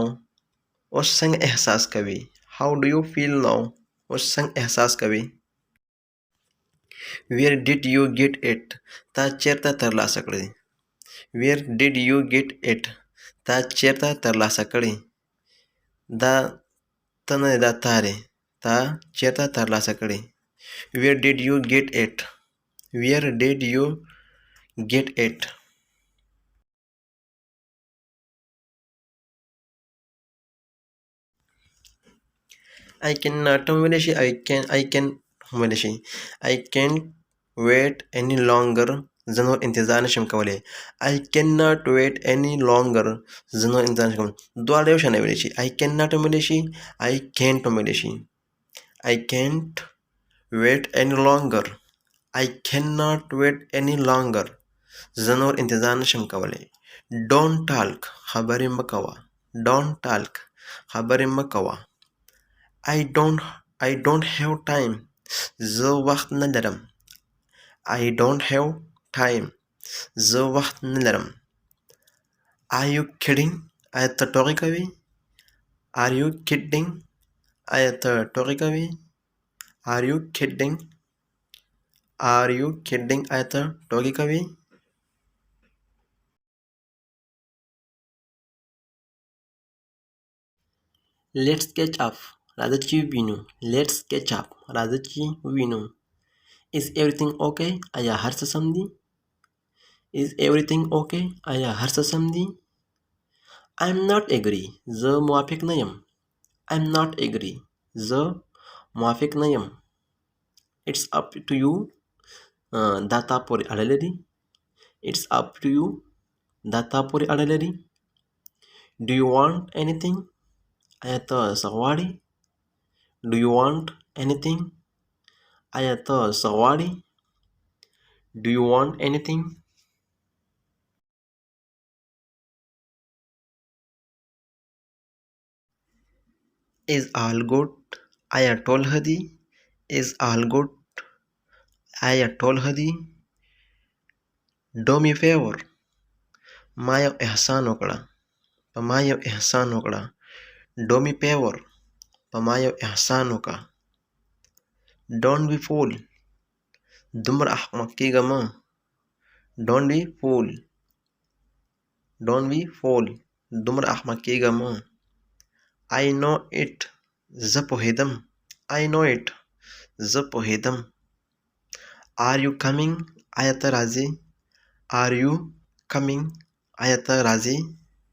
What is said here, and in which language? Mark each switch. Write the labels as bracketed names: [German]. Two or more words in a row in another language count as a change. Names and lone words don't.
[Pashto] اوس څنګه احساس کوي؟ [English] How do you feel now؟ [Pashto] اوس څنګه احساس کوي؟ [English] Where did you get it؟ [Pashto] تا چیرته ترلاسه کړی؟ [English] Where did you get it؟ [Pashto] تا چیرته ترلاسه کړی؟ دا ته نه دی، دا تا دی. تا چیرته ترلاسه کړی؟ [English] Where did you get it؟ Where did you get it؟ I cannot [Pashto] ویلی شي. [English] I can [Pashto] ویلی شي. [English] I can't wait any longer. [Pashto] زه نور انتظار نشم کولی. [English] I cannot wait any longer. [Pashto] زه نور انتظار نشم کولی. دواړه یو شان ویلی شي. [English] I cannot [Pashto] ویلی شي. [English] I can't [Pashto] ویلی شي. [English] I can't wait any longer. I cannot wait any longer. [Pashto] زه نور انتظار نشم کولی. [English] Don't talk. [Pashto] خبرې مه کوه. [English] Don't talk. [Pashto] خبرې مه کوه. [English] I don't have time. [Pashto] زه وخت نه لرم. [English] I don't have time. [Pashto] زه وخت نه لرم. [English] Are you kidding؟ [Pashto] آیا ته ټوکې کوې؟ [English] Are you kidding؟ [Pashto] آیا ته ټوکې کوې؟ [English] Are you kidding؟ Are you kidding؟ [Pashto] آیا ته ټوکې کوې؟ [English] Let's catch up. [Pashto] راځه چې ووینو. [English] Let's catch up. [Pashto] راځه چې ووینو. [English] Is everything okay؟ [Pashto] آیا هر څه سم دي؟ [English] Is everything okay؟ [Pashto] آیا هر څه سم دي؟ [English] I'm not agree. [Pashto] زه موافق نه یم. [English] I'm not agree. [Pashto] زه موافق نه یم. [English] It's up to you. [Pashto] دا تا پورې اړه لري. [English] It's up to you. [Pashto] دا تا پورې اړه لري. [English] Do you want anything? [Pashto] آیا ته څه غواړې؟ [English] Do you want anything? [Pashto] آیا ته څه غواړې؟ [English] Do you want anything? Is all good? [Pashto] آیا ټول ښه دي؟ [English] Is all good? [Pashto] آیا ټول ښه دي؟ [English] Do me favor. [Pashto] ما یو احسان وکړه. په ما یو احسان وکړه. [English] Do me favor. [Pashto] په ما یو احسان وکړه. [English] Don't be fool. [Pashto] دومره احمق کېږه مه. [English] Don't be fool. Don't be fool. [Pashto] دومره احمق کېږه مه. [English] I know it. [Pashto] زه پوهېدم. [English] I know it. [Pashto] زه پوهېدم. [English] Are you coming? [Pashto] آیا ته راځې؟ [English] Are you coming? [Pashto] آیا ته راځې؟